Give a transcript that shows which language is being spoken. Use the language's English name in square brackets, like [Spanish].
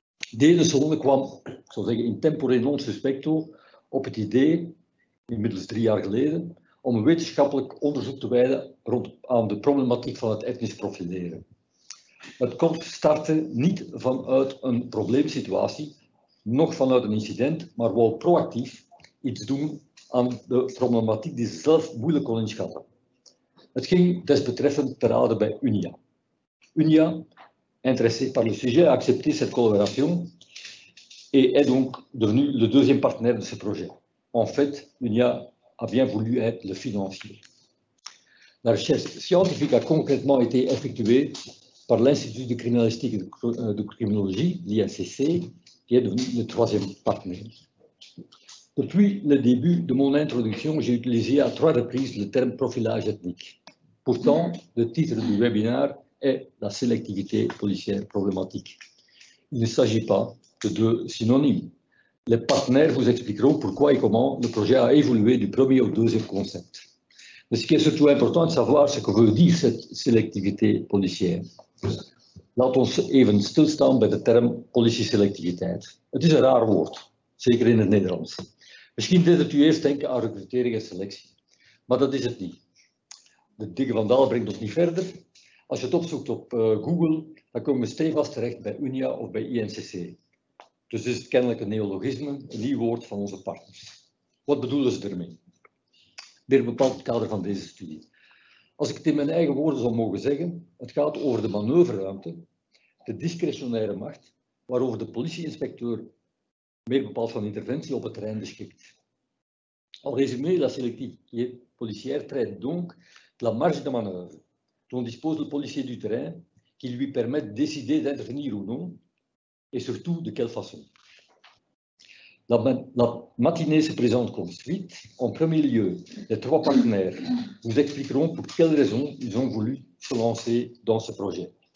[Dutch] Deze zone kwam, ik zou zeggen, [Latin] in tempore non suspecto [Dutch] op het idee, inmiddels 3 jaar geleden, om een wetenschappelijk onderzoek te wijden aan de problematiek van het etnisch profileren. Het korps startte niet vanuit een probleemsituatie, nog vanuit een incident, maar wou proactief iets doen aan de problematiek die ze zelf moeilijk kon inschatten. Het ging desbetreffend te raden bij UNIA. [French] UNIA, intéressé par le sujet, a accepté cette collaboration et est donc devenu le 2e partenaire de ce projet. En fait, UNIA a bien voulu être le financier. La recherche scientifique a concrètement été effectuée par l'Institut de criminalistique et de criminologie, l'INCC, qui est devenu le 3e partenaire. Depuis le début de mon introduction, j'ai utilisé à 3 reprises le terme profilage ethnique. Pourtant, le titre du webinaire est la sélectivité policière problématique. Il ne s'agit pas que de synonymes. Les partenaires vous expliqueront pourquoi et comment le projet a évolué du premier au 2e concept. Mais ce qui est surtout important de savoir, c'est ce que veut dire cette sélectivité policière. [Dutch] Laat ons even stilstaan bij de term politieselectiviteit. Het is een raar woord, zeker in het Nederlands. Misschien deed het u eerst denken aan recrutering en selectie, maar dat is het niet. De dikke vandaal brengt ons niet verder. Als je het opzoekt op Google, dan komen we stevast terecht bij UNIA of bij INCC. Dus is het kennelijk een neologisme, een nieuw woord van onze partners. Wat bedoelen ze ermee? Weer bepaalt het kader van deze studie. Als ik het in mijn eigen woorden zou mogen zeggen, het gaat over de manoeuvreruimte, de discretionaire macht, waarover de politieinspecteur meer bepaalt van interventie op het terrein beschikt. [French] En résumé, la sélectivité policière traite donc de la marge de manœuvre dont dispose le policier du terrain qui lui permet de décider d'intervenir ou non, et surtout de quelle façon. La matinée se présente comme suite. En premier lieu, les 3 partenaires vous expliqueront pour quelles raisons ils ont voulu se lancer dans ce projet.